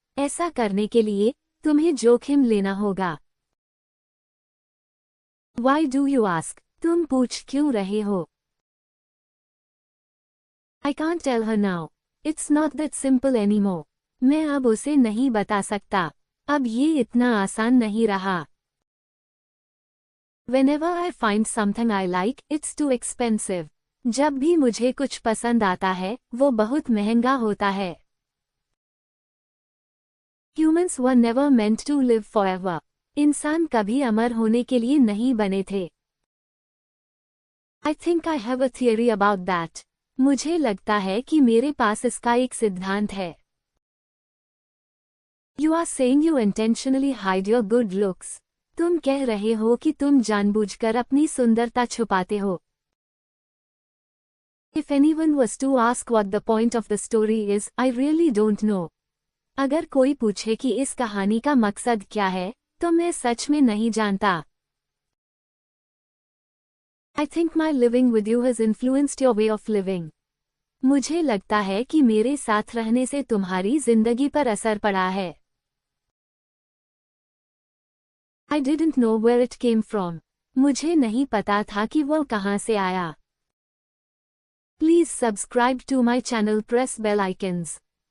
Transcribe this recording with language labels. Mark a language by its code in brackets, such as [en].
[hi] ऐसा करने के लिए, तुम्हें जोखिम लेना होगा. [en] Why do you ask? [hi] तुम पूछ क्यों रहे हो? [en] I can't tell her now. It's not that simple anymore. [hi] मैं अब उसे नहीं बता सकता. अब ये इतना आसान नहीं रहा. [en] Whenever I find something I like, it's too expensive. [hi] जब भी मुझे कुछ पसंद आता है, वो बहुत महंगा होता है. [en] Humans were never meant to live forever. [hi] इंसान कभी अमर होने के लिए नहीं बने थे. [en] I think I have a theory about that. [hi] मुझे लगता है कि मेरे पास इसका एक सिद्धांत है. [en] You are saying you intentionally hide your good looks. [hi] तुम कह रहे हो कि तुम जानबूझकर अपनी सुंदरता छुपाते हो. [en] If anyone was to ask what the point of the story is, I really don't know. [hi] अगर कोई पूछे कि इस कहानी का मकसद क्या है, तो मैं सच में नहीं जानता. [en] I think my living with you has influenced your way of living. [hi] मुझे लगता है कि मेरे साथ रहने से तुम्हारी जिंदगी पर असर पड़ा है. [en] I didn't know where it came from. [hi] मुझे नहीं पता था कि वो कहाँ से आया. [en] Please subscribe to my channel, press bell icons.